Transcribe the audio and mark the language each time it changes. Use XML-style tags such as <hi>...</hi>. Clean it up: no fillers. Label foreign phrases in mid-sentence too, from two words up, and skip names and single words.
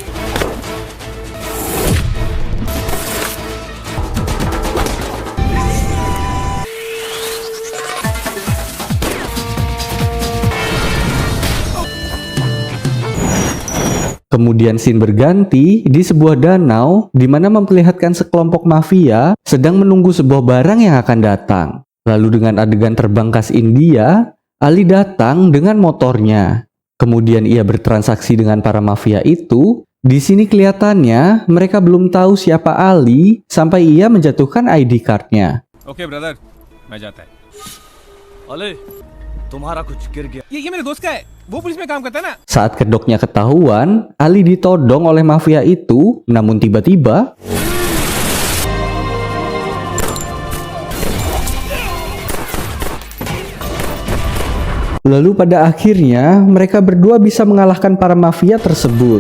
<id>Kemudian scene berganti di sebuah danau di mana memperlihatkan sekelompok mafia sedang menunggu sebuah barang yang akan datang. Lalu dengan adegan terbang khas India, Ali datang dengan motornya. Kemudian ia bertransaksi dengan para mafia itu. Di sini kelihatannya mereka belum tahu siapa Ali sampai ia menjatuhkan</id> <en>ID card-</en> <id>nya.</id> <en>Okay, brother,</en> <hi>मैं जाता है. अले, तुम्हारा कुछ गिर गया. ये मेरे दोस्त का है. वो पुलिस में काम करता है ना.</hi> <id>Saat kedoknya ketahuan, Ali ditodong oleh mafia itu, namun tiba-tiba lalu pada akhirnya mereka berdua bisa mengalahkan para mafia tersebut.</id>